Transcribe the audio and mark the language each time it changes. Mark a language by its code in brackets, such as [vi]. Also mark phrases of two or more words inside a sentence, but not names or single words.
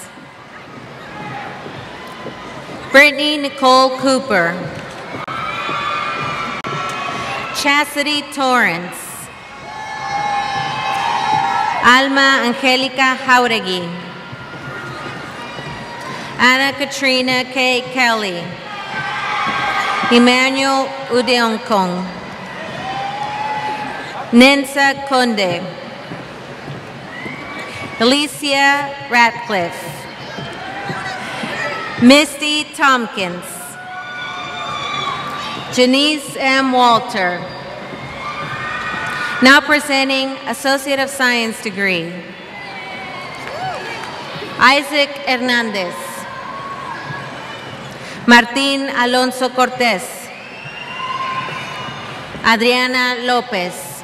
[en] Brittany Nicole Cooper. Chastity Torrance. Alma Angelica Jauregui. Anna Katrina K. Kelly. Emmanuel Udeonkong. Nensa Conde. Alicia Ratcliffe. Misty Tompkins. Janice M. Walter. Now presenting Associate of Science degree. Isaac Hernandez. Martín Alonso Cortés. Adriana Lopez.